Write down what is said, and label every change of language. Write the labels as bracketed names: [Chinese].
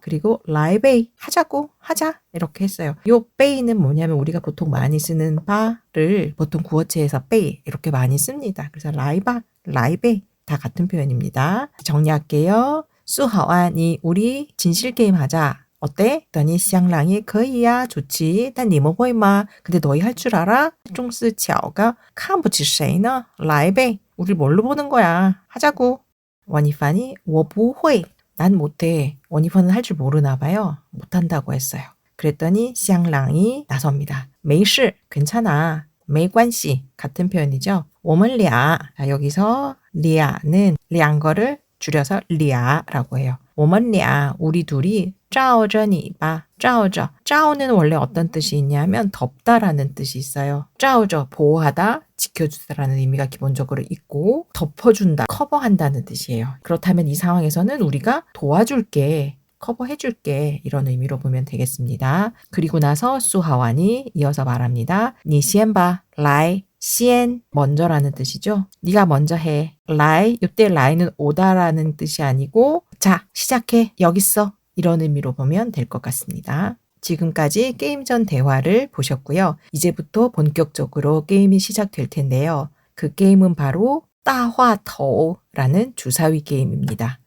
[Korean] 그리고 라이베이 하자고, 하자 이렇게 했어요. 요 베이는 뭐냐면 우리가 보통 많이 쓰는 바를 보통 구어체에서 베이 이렇게 많이 씁니다. 그래서 라이바, 라이베이 다 같은 표현입니다. 정리할게요. 수하완이 우리 진실 게임 하자. 어때? 했더니 샹랑이 [Chinese] 可以呀, [Korean] 좋지. [Chinese] 但你们会吗? [Korean] 근데 너희 할 줄 알아? [Chinese] 쫑스치아오가 看不起谁呢? 来呗. [Korean] 우리 뭘로 보는 거야? 하자고. 원이판이 [Chinese] 我不会. [Korean] 난 못해. 원이판은 할 줄 모르나 봐요. 못한다고 했어요. 그랬더니 샹랑이 나섭니다. [Chinese] 没事, [Korean] 괜찮아. [Chinese] 没关系, [Korean] 같은 표현이죠. [Chinese] 我们俩, [Korean] 여기서 리아는 리안거를 줄여서 리아라고 해요. [Chinese] 我们俩, [Korean] 우리 둘이 [Chinese] 罩着你吧. 罩着. [Korean] 罩는 원래 어떤 뜻이 있냐면 덮다라는 뜻이 있어요. [Chinese] 罩着, [Korean] 보호하다, 지켜주다라는 의미가 기본적으로 있고 덮어준다, 커버한다는 뜻이에요. 그렇다면 이 상황에서는 우리가 도와줄게, 커버해줄게 이런 의미로 보면 되겠습니다. 그리고 나서 수하완이 이어서 말합니다. [Chinese] 你先吧, 来, 先, [Korean] 먼저라는 뜻이죠. 네가 먼저 해. 来, 이때 라이는 오다라는 뜻이 아니고 자, 시작해, 여기 있어 이런 의미로 보면 될 것 같습니다. 지금까지 게임 전 대화를 보셨고요. 이제부터 본격적으로 게임이 시작될 텐데요. 그 게임은 바로 따화터라는 주사위 게임입니다.